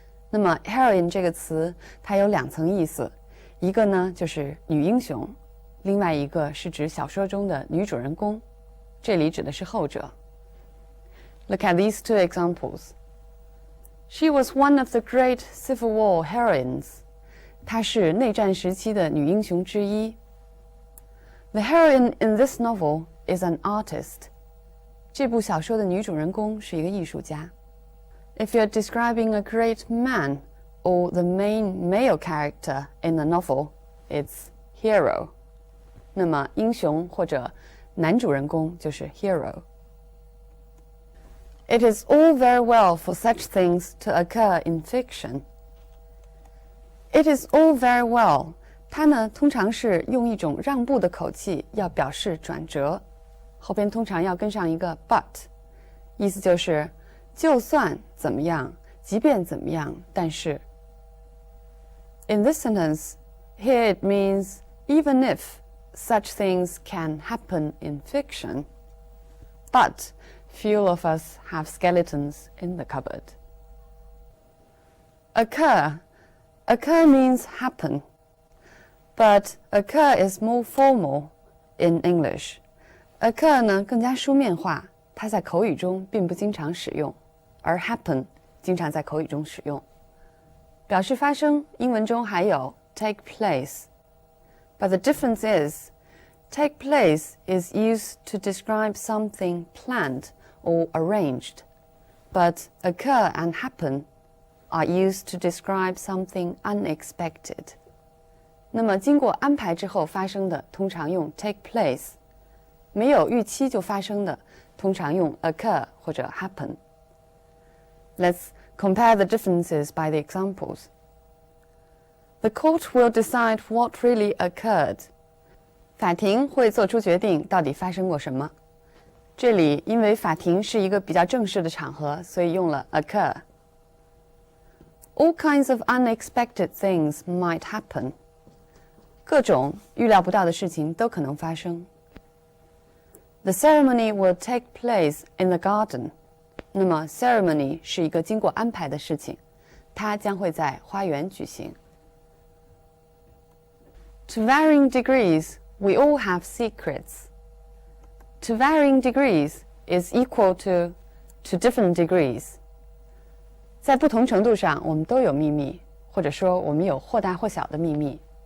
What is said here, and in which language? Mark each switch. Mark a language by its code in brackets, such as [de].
[zh] 那么 heroine 这个词它有两层意思，一个呢就是女英雄，另外一个是指小说中的女主人公，这里指的是后者。 [en] Look at these two examples. She was one of the great Civil War heroines. [zh] 她是内战时期的女英雄之一。 [en] The heroine in this novel is an artist. [zh] 这部小说的女主人公是一个艺术家。 [en] If you're describing a great man or the main male character in the novel, it's hero. [zh] 那么英雄或者男主人公就是 hero. [en] It is all very well for such things to occur in fiction. It is all very well. [zh] 它呢通常是用一种让步的口气要表示转折，后边通常要跟上一个 but， 意思就是就算怎么样，即便怎么样，但是。 [en] In this sentence, here it means even if such things can happen in fiction, but few of us have skeletons in the cupboard. Occur. Occur means happen, but occur is more formal in English. [zh] Occur 呢更加书面化，它在口语中并不经常使用，而 happen 经常在口语中使用。表示发生，英文中还有 take place. [en] But the difference is, take place is used to describe something planned or arranged, but occur and happen are used to describe something unexpected. [zh] 那么经过安排之后发生的，通常用 take place. 没有预期就发生的，通常用 occur 或者 happen. [en] Let's compare the differences by the examples. The court will decide what really occurred. [zh] 法庭会做出决定，到底发生过什么。这里因为法庭是一个比较正式的场合，所以用了 occur. [en] All kinds of unexpected things might happen. [zh] 各种预料不到的事情都可能发生。 [en] The ceremony will take place in the garden. [zh] 那么 ceremony 是一个经过安排的事情，它将会在花园举行。 [en] To varying degrees, we all have secrets. To varying degrees is equal to different degrees. [zh] 在不同程度上，我们都有秘密，或者说我们有或大或小的秘密。